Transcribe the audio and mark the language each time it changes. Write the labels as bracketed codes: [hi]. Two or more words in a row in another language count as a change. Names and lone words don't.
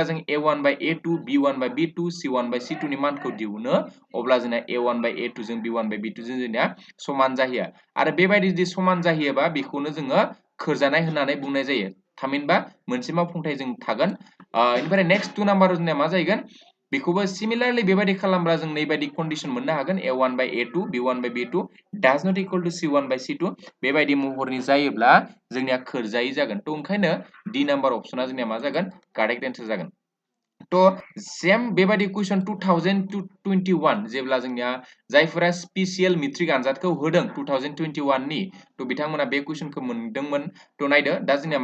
[brx] जों a1/a2 b1/b2 c1/c2 नि मानखौ दिहुनो अब्ला जोंना a1/a2 जों b1/b2 जों जोंनिया समान जाहैया आरो बेबायदि जुदि समान जाहैयोबा बेखौनो जोङो खोरजानाय होननानै बुंनाय जायो थामहिनबा मोनसे मावफुंथाय जों थागोन इनिफ्राय नेक्स्ट 2 नाम्बाराव जोंनिया मा जाहैगोन बेखौबो सिमिलारलि बेबायदि खालामब्ला जों नैबायदि कन्डिशन मोननो हागोन a1/a2 b1/b2 [en] does not equal to [brx] c1/c2 बेबायदि महरनि जायोब्ला जोंनिया खोरजायै जागोन त ओंखायनो डी नाम्बार अपसना जोंनिया मा जागोन [en] correct answer [brx] जागोन तो सेम बेबादि क्वेश्चन 2021 जेब्ला जोंनिया जायफोरा [en] special matric [brx] आनजादखौ होदों 2021 नि तो बिथांमोना बे क्वेश्चनखौ मोनदोंमोन तो नायदो दा जोंनिया